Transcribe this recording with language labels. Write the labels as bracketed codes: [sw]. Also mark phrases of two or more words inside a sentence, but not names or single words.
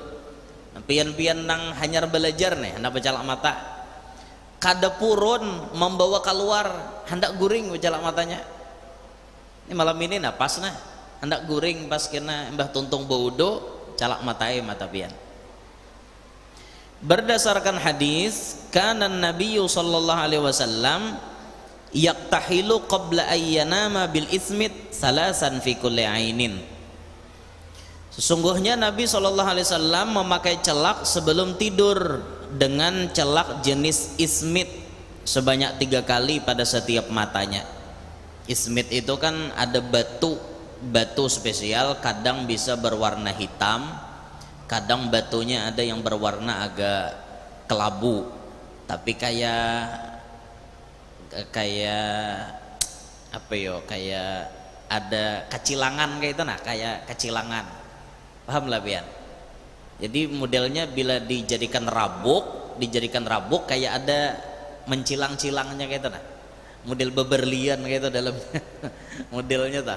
[bjn] Pian-pian nang hanyar belajar nih, hendak bercelak mata, kada purun membawa keluar, hendak guring bercelak matanya. Ini malam ini napas nah, hendak guring pas kena mbah tuntung baudo, celak matai mata pian. Berdasarkan hadis, [ar] كان النبي صلى الله عليه وسلم يكتحل قبل أن ينام بالإثمد ثلاثا في كل عين. [bjn] Sesungguhnya Nabi SAW memakai celak sebelum tidur dengan celak jenis ismit sebanyak 3 kali pada setiap matanya. Ismit itu kan ada batu spesial, kadang bisa berwarna hitam, kadang batunya ada yang berwarna agak kelabu, tapi kayak apa yo, kayak ada kecilangan kayak itu nah, kayak kecilangan. Paham lah pian. Jadi modelnya bila dijadikan rabuk kayak ada mencilang-cilangnya kayak itu nah. Model beberlian kayak itu dalam modelnya ta.